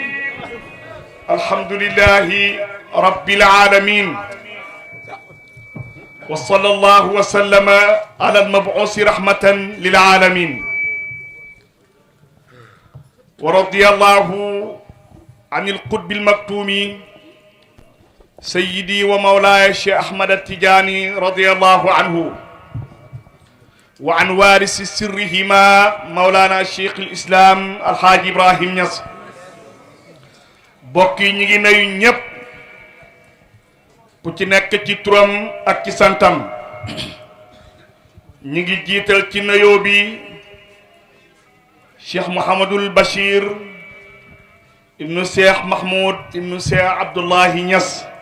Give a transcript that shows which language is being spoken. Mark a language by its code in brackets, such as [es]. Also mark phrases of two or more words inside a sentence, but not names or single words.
[ar] الحمد لله رب العالمين وصلى الله وسلم على المبعوث رحمة للعالمين ورضي الله عن القطب المكتوم سيدي ومولاي الشيخ أحمد التجاني رضي الله عنه وعن وارث سرهما Mawlana Cheikh al Islam Alhaaji Ibrahim Niass. [wo] bokk yi ñu ngi nuyu ñépp ku ci nekk ci turam ak ci santam. ñu ngi jiital ci nuyoo bi Cheikh Mouhamadul Bachir ibnu Cheikh Mahmoud ibnu Cheikh Abdullahi Niass